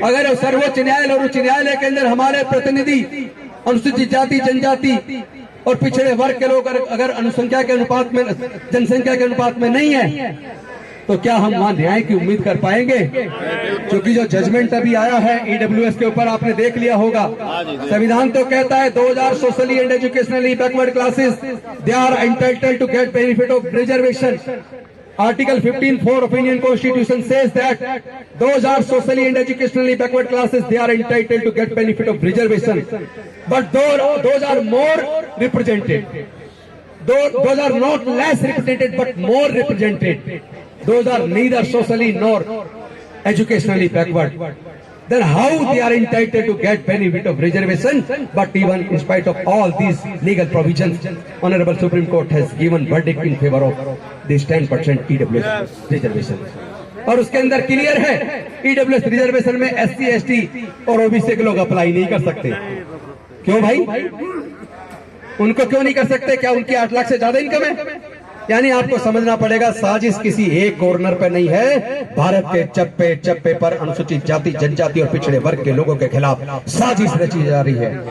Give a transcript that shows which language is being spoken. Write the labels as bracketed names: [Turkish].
[Hindi] अगर सर्वोच्च न्यायालय और उच्च न्यायालय के अंदर हमारे प्रतिनिधि अनुसूचित जाति, जनजाति और पिछड़े वर्ग के लोग अगर अनुसंख्या के अनुपात में, जनसंख्या के अनुपात में नहीं है, तो क्या हम वहां न्याय की उम्मीद कर पाएंगे? क्योंकि जो जजमेंट अभी आया है ईडब्ल्यूएस के ऊपर, आपने देख लिया होगा। संविधान तो कहता है [English] 2000 socially and educationally backward classes they are entitled to get benefit of reservation. Article 15(4) of Indian Constitution says that those are socially and educationally backward classes, they are entitled to get benefit of reservation. But those are more represented. Those are not less represented, but more represented. Those are neither socially nor educationally backward. Then how they are entitled to get benefit of reservation? But even in spite of all these legal provisions, Honorable Supreme Court has given verdict in favor of this 10% EWS reservation. [Hindi] और उसके अंदर clear है, EWS reservation में SC, ST और OBC के लोग apply नहीं कर सकते। क्यों भाई? उनको क्यों नहीं कर सकते? क्या उनकी 8 लाख से ज्यादा इनकम है? यानी आपको समझना पड़ेगा, साजिश किसी एक कॉर्नर पे नहीं है, भारत के चप्पे चप्पे पर अनुसूचित जाति, जनजाति और पिछड़े वर्ग के लोगों के खिलाफ साजिश रची जा रही है।